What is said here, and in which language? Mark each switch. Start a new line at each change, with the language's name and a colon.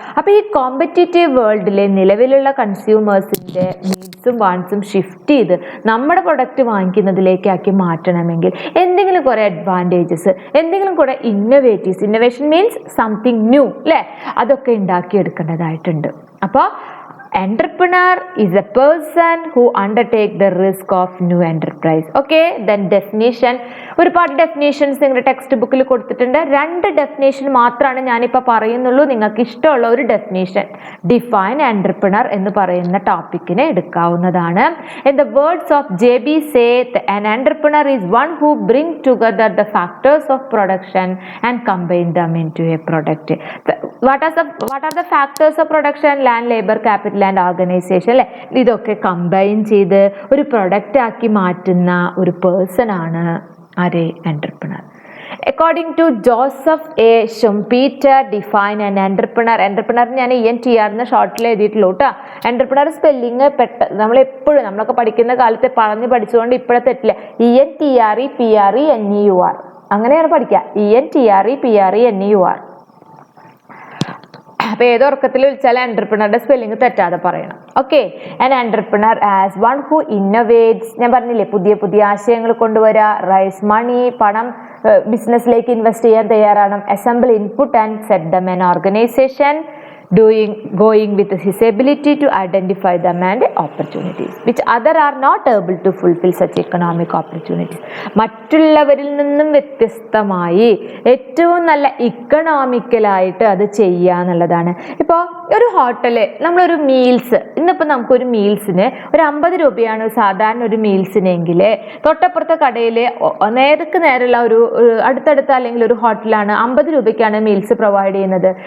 Malayalam: അപ്പോൾ ഈ കോമ്പറ്റീറ്റീവ് വേൾഡിലെ നിലവിലുള്ള കൺസ്യൂമേഴ്സിൻ്റെ നീഡ്സും വാണ്ട്സും ഷിഫ്റ്റ് ചെയ്ത് നമ്മുടെ പ്രൊഡക്റ്റ് വാങ്ങിക്കുന്നതിലേക്കാക്കി മാറ്റണമെങ്കിൽ എന്തെങ്കിലും കുറേ അഡ്വാൻറ്റേജസ്, എന്തെങ്കിലും കുറേ ഇന്നോവേഷൻ
English: means something new
Malayalam: അല്ലേ, അതൊക്കെ ഉണ്ടാക്കിയെടുക്കേണ്ടതായിട്ടുണ്ട്.
English: അപ്പോൾ entrepreneur is a person who undertake the risk of new enterprise. Okay, then definition.
Malayalam: ഒരുപാട് ഡെഫിനേഷൻസ് നിങ്ങളുടെ ടെക്സ്റ്റ് ബുക്കിൽ കൊടുത്തിട്ടുണ്ട്. 2 ഡെഫിനേഷൻ മാത്രമാണ് ഞാനിപ്പോൾ പറയുന്നുള്ളൂ. നിങ്ങൾക്ക് ഇഷ്ടമുള്ള ഒരു ഡെഫിനേഷൻ ഡിഫൈൻ entrepreneur എന്ന് പറയുന്ന ടോപ്പിക്കിനെ എടുക്കാവുന്നതാണ്.
English: In the words of JB Seth, an entrepreneur is one who bring together the factors of production and combine them into a product. What are the factors of production? Land, labor, capital and organization അല്ലേ?
Malayalam: ഇതൊക്കെ combine ചെയ്ത് ഒരു product ആക്കി മാറ്റുന്ന ഒരു person ആണ് ആരെ? entrepreneur.
English: According to Joseph A. Schumpeter, define an entrepreneur.
Malayalam: entrepreneur ഞാൻ ENTR എന്ന ഷോർട്ടിൽ എഴുതിയിട്ടുള്ളൂ കേട്ടോ. entrepreneur സ്പെല്ലിങ് നമ്മളെപ്പോഴും നമ്മളൊക്കെ പഠിക്കുന്ന കാലത്തെ പഠിച്ചുകൊണ്ട് ഇപ്പോഴത്തെ തെറ്റില്ല. ENTREPRENEUR അങ്ങനെയാണ് പഠിക്കുക. ENTREPRENEUR. അപ്പോൾ ഏതൊർക്കത്തിൽ വിളിച്ചാലും എൻ്റർപ്രണറുടെ സ്പെല്ലിങ് തെറ്റാതെ പറയണം. Okay,
English: An entrepreneur as one who innovates.
Malayalam: ഞാൻ പറഞ്ഞില്ലേ, പുതിയ പുതിയ ആശയങ്ങൾ കൊണ്ടുവരിക, റൈസ് മണി, പണം ബിസിനസ്സിലേക്ക് ഇൻവെസ്റ്റ് ചെയ്യാൻ തയ്യാറാണ്,
English: Assemble input and set them an organisation, going with his ability to identify them and opportunities which other are not able to fulfill such economic opportunities.
Malayalam: മറ്റുള്ളവരിൽ നിന്നും വ്യത്യസ്തമായി ഏറ്റവും നല്ല ഇക്കണോമിക്കലായിട്ട് അത് ചെയ്യുക എന്നുള്ളതാണ്. ഇപ്പോൾ ഒരു ഹോട്ടല് നമ്മളൊരു മീൽസ്, ഇന്നിപ്പോൾ നമുക്കൊരു മീൽസിന് ഒരു 50 രൂപയാണ് സാധാരണ ഒരു മീൽസിനെങ്കിൽ തൊട്ടപ്പുറത്തെ കടയിൽ നേർക്ക് നേരെയുള്ള ഒരു അടുത്തടുത്ത അല്ലെങ്കിൽ ഒരു ഹോട്ടലാണ് 50 രൂപയ്ക്കാണ് മീൽസ് പ്രൊവൈഡ് ചെയ്യുന്നത്.